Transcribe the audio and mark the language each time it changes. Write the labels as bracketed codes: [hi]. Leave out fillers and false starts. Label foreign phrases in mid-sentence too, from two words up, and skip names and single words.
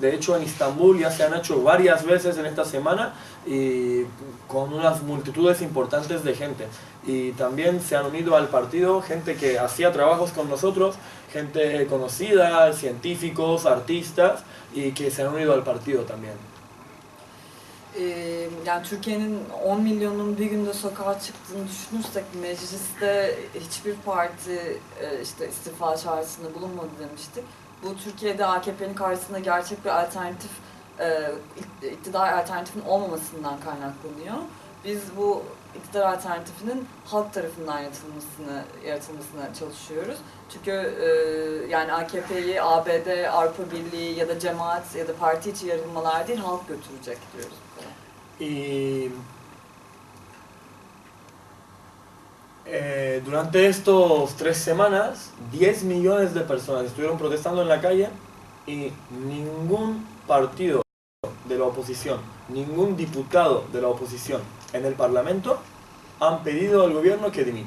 [es] De hecho en Istambul ya se han hecho varias veces en esta semana y con unas multitudes importantes de gente. Y también se han unido al partido gente que hacía trabajos con nosotros, gente conocida, científicos, artistas y que se han unido al partido también. [tr] Yani Türkiye'nin 10 milyonun bir günde sokağa çıktığını düşünürsek mecliste hiçbir parti işte istifa çağrısında bulunmadı demiştik. Bu Türkiye'de AKP'nin karşısında gerçek bir alternatif iktidar alternatifinin olmamasından kaynaklanıyor. Biz bu iktidar alternatifinin halk tarafından yaratılmasına çalışıyoruz. Çünkü yani AKP'yi ABD, Avrupa Birliği ya da cemaat ya da parti içi yarılmalar değil, halk götürecek diyoruz. [es] Y durante estos 3 semanas, 10 millones de personas estuvieron protestando en la calle y ningún partido de la oposición, ningún diputado de la oposición en el Parlamento han pedido al gobierno que dimita.